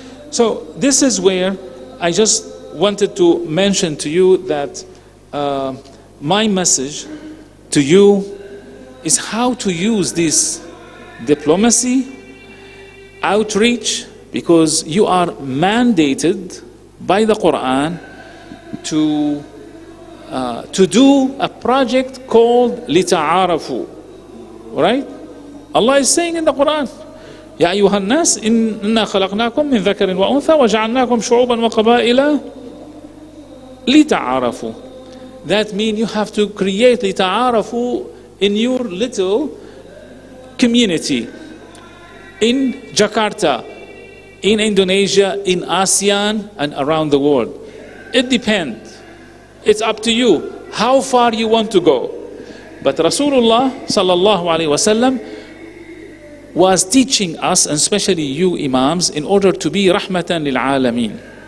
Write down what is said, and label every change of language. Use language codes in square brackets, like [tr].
[en] So this is where I just wanted to mention to you that my message to you is how to use this diplomacy, outreach, because you are mandated by the Quran to do a project called لِتَعَارَفُوا. Right? Allah is saying in the Quran, [ar] يا أيها الناس إنا خلقناكم من ذكر وأنثى وجعلناكم شعوبا وقبائل لِتَعَارَفُوا. [en] That means you have to create لِتَعَارَفُوا in your little community, in Jakarta, in Indonesia, in ASEAN, and around the world. It depends. It's up to you how far you want to go. But Rasulullah sallallahu alaihi wasallam was teaching us, and especially you Imams, in order to be [ar] rahmatan lil alameen.